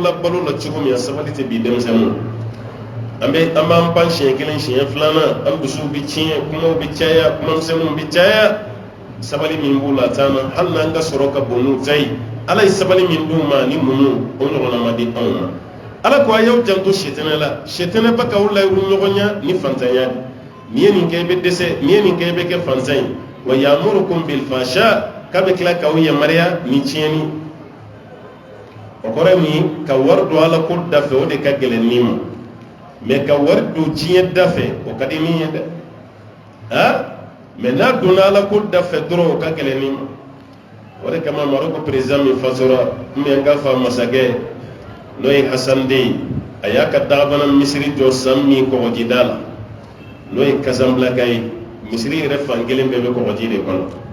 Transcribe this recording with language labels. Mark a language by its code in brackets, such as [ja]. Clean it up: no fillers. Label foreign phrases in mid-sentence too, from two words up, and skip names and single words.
[bm] la balo la cogo min a sabali tɛ bi denmisɛnninw an b'an pan siɲɛ kelen siɲɛ filanan an dusuw bɛ tiɲɛ kumaw bɛ caya kumamisɛnninw bɛ caya sabali min b'u la t'an na hali n'an ka sɔrɔ ka bon n'u ta ye ala ye sabali min d'u ma ni muɲu o ɲɔgɔnna ma di anw ma ala ko a y'aw janto sitɛnɛ la sitɛnɛ bɛ k'aw layiru ɲɔgɔnya ni fantanya n'i ye nin kɛ i bɛ dɛsɛ n'i ye nin kɛ i bɛ kɛ fantan ye [ar] ويأمركم بالفحشاء [bm] k'a bɛ tila k'aw yamaruya ni tiɲɛni o kɔrɔ ye mun ye ka wari don ala ko da fɛ o de ka gɛlɛn ni ma mɛ ka wari don diɲɛ da fɛ o ka di min ye dɛ mɛ n'a donna ala ko da fɛ dɔrɔn o ka gɛlɛn ni ma o de kama maroko perezida min fatura n k'a fa masakɛ n'o ye hasan den ye a y'a ka dagabana misiri jɔ san min kɔgɔjida la n'o ye kasanbilaka ye misiri yɛrɛ fan kelen bɛɛ bɛ kɔgɔji de kɔnɔ